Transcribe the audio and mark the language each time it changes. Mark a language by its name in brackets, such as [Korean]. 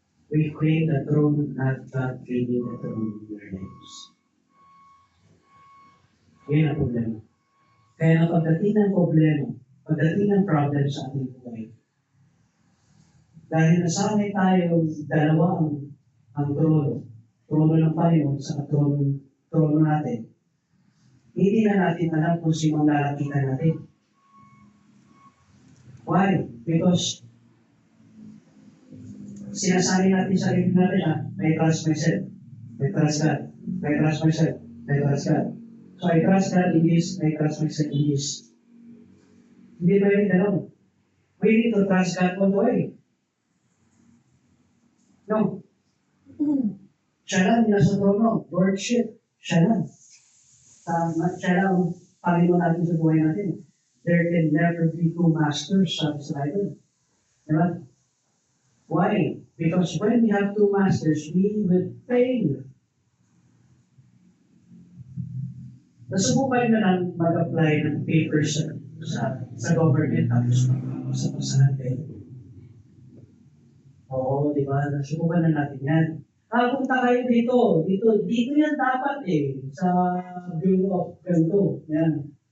[English] We claim the throne, not God claiming the throne in our lives. [Filipino] Yan ang problema. Kaya na pagdating ng problema, pagdating ng problem sa ating buhay, dahil nasanay tayo dalawa ang trono ng Panginoon sa trono natin, hindi na natin alam kung sino ang lalapitan natin. [English] Why? Because [Filipino] sinasabi natin sa sarili natin, [English] I trust myself, I trust God, I trust myself, I trust God. So I trust God in this, I trust myself in this. [Filipino] Hindi ba yun gano'n? [English] We need to trust God all the way. [Filipino] No. Siya lang nasa trono, Lordship, siya lang. Siya lang ang Panginoon natin sa buhay natin. [English] There can never be two masters, [Filipino] sabi sa Bible. Diba? [English] Why? Because when we have two masters, we will fail. [Filipino] Nasubukan na lang mag-apply ng papers sa government tapos sa pasahan. Oo, di ba? Nasubukan na natin yan. Punta kayo dito yan dapat sa Bureau of Ganto. Yan.